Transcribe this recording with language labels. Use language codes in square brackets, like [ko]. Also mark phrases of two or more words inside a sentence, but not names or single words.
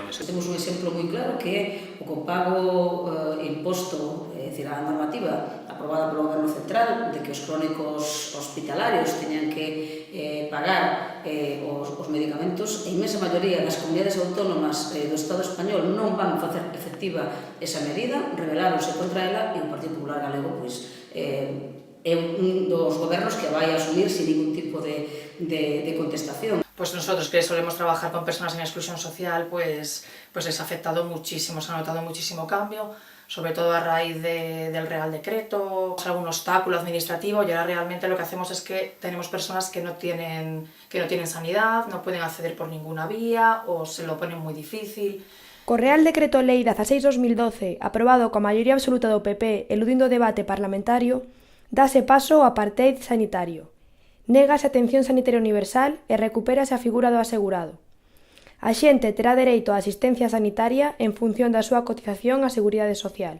[gl] Temos un exemplo moi claro que é o copago imposto, é dicir, a normativa aprobada polo Goberno Central de que os crónicos hospitalarios teñan que pagar os medicamentos. A inmensa maioría das comunidades autónomas do Estado español non van facer efectiva esa medida, rebeláronse contra ela e o Partido Popular Galego é un dos gobernos que vai a asumir sin ningún tipo de contestación. [es] Pues nosotros que solemos trabajar con personas en exclusión social, pues les ha afectado muchísimo, se ha notado muchísimo cambio, sobre todo a raíz del Real Decreto, algún obstáculo administrativo, y ahora realmente lo que hacemos es que tenemos personas que no tienen sanidad, no pueden acceder por ninguna vía o se lo ponen muy difícil. [gl] Co Real Decreto Lei 16/2012, aprobado coa maioría absoluta do PP, eludindo o debate parlamentario, dase paso ao apartheid sanitario. Négase a atención sanitaria universal e recupérase a figura do asegurado. A xente terá dereito á asistencia sanitaria en función da súa cotización á Seguridade Social.